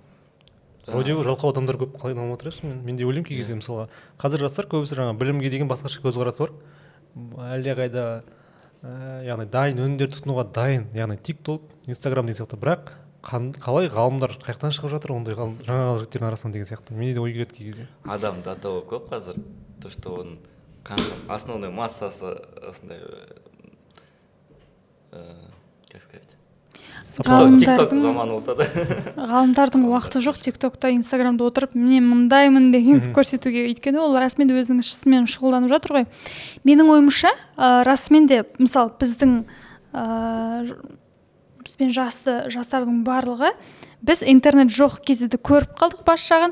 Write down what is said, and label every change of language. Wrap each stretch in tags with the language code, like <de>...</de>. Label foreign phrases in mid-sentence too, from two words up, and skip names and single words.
<kk>Вроде жалқау адамдар көп қалай дамып жатыр. Мен де ойлаймын кей кезде, мысалға қазір жастар көбісі жаңа білімге деген басқаша көзқарасы бар. Әлдеқайда яғни дайын өнімдер тұтынуға дайын, яғни TikTok, Instagram деген сияқты, бірақ қалай ғалымдар қаяқтан шығып жатыр ондай жаңа жігіттердің арасынан деген сияқты менде де ой келеді кей кезде. Адам</kk> <ru>до того</ru> <kk>көп қазір,</kk> <ru>то что</ru> <kk>оның</kk> <ru>основной массасы</ru> <kk>осындай,</kk> <ru>как сказать,</ru> <kk>тикток заманы болса да. Ғалымдардың уақыты жоқ тиктокта, инстаграмда отырып мен мындаймын деген көрсетуге, өйткені ол расымен де өзінің ісімен шұғылданып жатыр ғой. Менің ойымша расымен де мысалы бізбен жастардың барлығы біз интернет жоқ кезде көріп қалдық бас жағын.</kk>